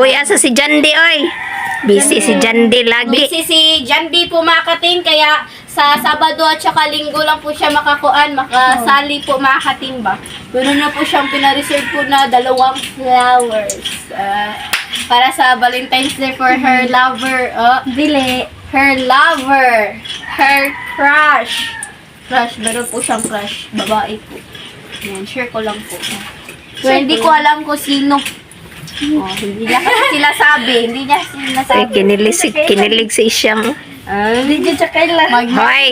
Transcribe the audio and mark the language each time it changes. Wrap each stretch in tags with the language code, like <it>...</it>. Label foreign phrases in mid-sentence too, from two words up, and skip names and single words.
<ceb>Uy, asa si Jandi, oy. Busy si Jandi lagi.</ceb> <tl>Busy si Jandy po mga ka-team, kaya sa Sabado at saka Linggo lang po siya makasali po mga ka-team ba. Meron na po siyang pinareserve po na 2 flowers. Para sa</tl> <en>Valentine's Day for her lover.</en> <ceb>Dili.</ceb> <en>Her lover. Her crush. Crush.</en> <tl>Meron po siyang crush. Babae po. Yan. Share ko lang po. So, hindi ko alam kung sino. Hindi niya kasi sila sabi. Hindi niya sila Ay, sabi. kinilig si Isyang. Hindi dyan siya kailan. Hoy.</tl>